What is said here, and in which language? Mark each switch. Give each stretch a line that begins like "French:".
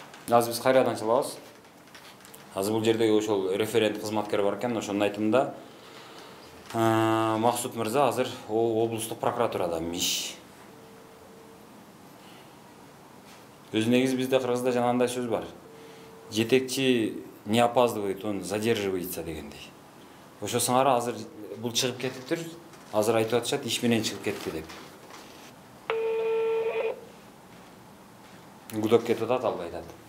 Kyrgyz: Азыр биз кайрадан чалабыз. Азыр бул жердеги ошол референт кызматкер бар экен, ошонун айтымында Максут мырза азыр облустук прокуратурада миш. Өзү негизи бизде кыргызда жана андай сөз бар. Жетекчи
Russian: не опаздывает, он задерживается
Kyrgyz: дегендей. Ошо сыңары азыр бул чыгып кетиптир. Азыр айтып атышат, иш менен чыгып кетти деп. Гудоп кетип атат, албай атат.